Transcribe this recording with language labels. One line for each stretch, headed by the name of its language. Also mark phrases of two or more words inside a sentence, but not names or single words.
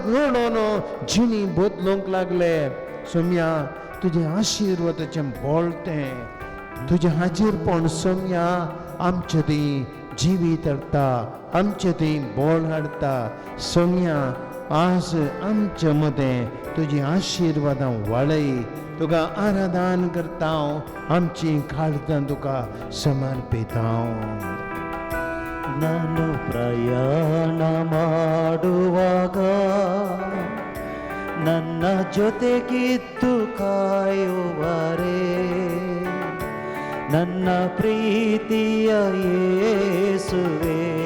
Konkani: रडोन जिणी बदलूंक लागले सोम्या तुजें आशिर्वादाचें बोळतें तुजें हाजीरपण सोम्या आमचें थंय जिवीत हाडटा आमचें थंय बोळ हाडटा सोम्या आज आमच्या मदें तुजी आशिर्वादां वाडय तुका आराधन करता हांव आमची काळजां तुका समर्पिता
Kannada: ನಾನು ಪ್ರಯಾಣ ಮಾಡುವಾಗ ನನ್ನ ಜೊತೆಗಿದ್ದು ಕಾಯುವರೇ ನನ್ನ ಪ್ರೀತಿಯ ಯೇಸುವೇ